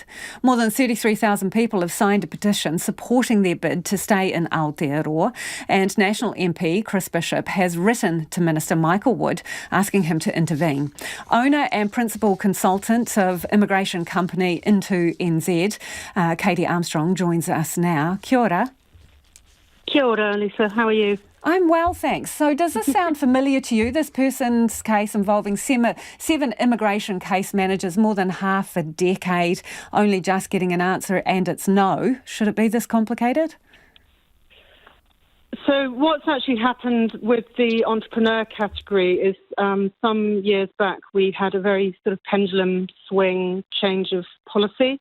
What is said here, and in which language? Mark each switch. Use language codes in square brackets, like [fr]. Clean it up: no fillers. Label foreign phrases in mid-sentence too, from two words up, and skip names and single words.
[en] More than 33,000 people have signed a petition supporting their bid to stay in Aotearoa, and National MP Chris Bishop has written to Minister Michael Wood asking him to intervene. Owner and principal consultant of immigration company Into NZ, Katie Armstrong, joins us now. [mi] Kia ora. Kia ora, [en] Lisa. How are you? I'm well, thanks. So does this sound familiar to you, this person's case involving 7 immigration case managers, more than half a decade, only just getting an answer and it's no? Should it be this complicated? So what's actually happened with the entrepreneur category is some years back we had a very sort of pendulum swing change of policy,